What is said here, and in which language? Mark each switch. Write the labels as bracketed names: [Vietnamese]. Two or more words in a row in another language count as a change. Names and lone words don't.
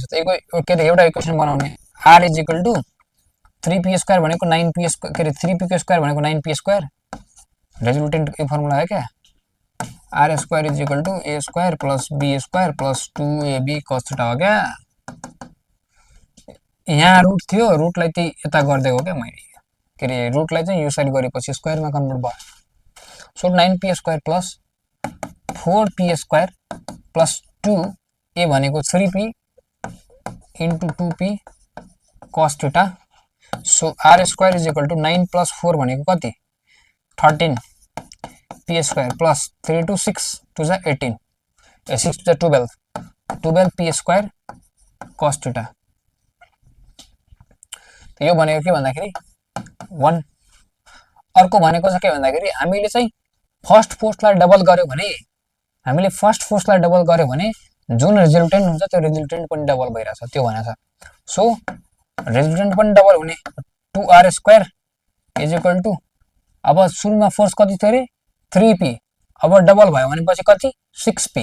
[Nepali] के अरे एउटा इक्वेसन बनाउने, [English] R is equal to 3p square [Nepali] भनेको [English] 9p square, [Nepali] के अरे 3p को स्क्वायर भनेको [English] 9p square, [Hindi] रेजल्टेन्ट के फर्मुला है क्या, [English] R square is equal to a square plus b square plus 2ab cos theta [Nepali] हो क्या। यहाँ रुट थियो, रुटलाई चाहिँ यता गरिदिएको क्या मैले, के अरे रुटलाई चाहिँ यो साइड गरेपछि स्क्वायरमा कन्भर्ट भयो। [English] so 9p square plus 4p square plus 2a भनेको 3p into 2p cos theta. so R square is equal to 9 plus 4 [Nepali] भनेको कति [English] 13p square plus 3 two 6 two ja 18, 6 two ja 12p square cos theta. [Nepali] यो भनेको के भन्दाखेरि 1। अर्को भनेको चाहिँ के भन्दाखेरि हामीले चाहिँ [English] first forceलाई [Nepali] डबल गर्यो भने, हामीले [English] first forceलाई [Nepali] डबल गर्यो भने जुन रिजल्टेन्ट हुन्छ त्यो रिजल्टेन्ट पनि डबल भइरहेछ, त्यो भनेछ। सो रिजल्टेन्ट पनि डबल हुने [English] 2r square is equal to, [Nepali] अब सुरुमा फोर्स कति थियो अरे 3p, अब डबल भयो भनेपछि कति 6p।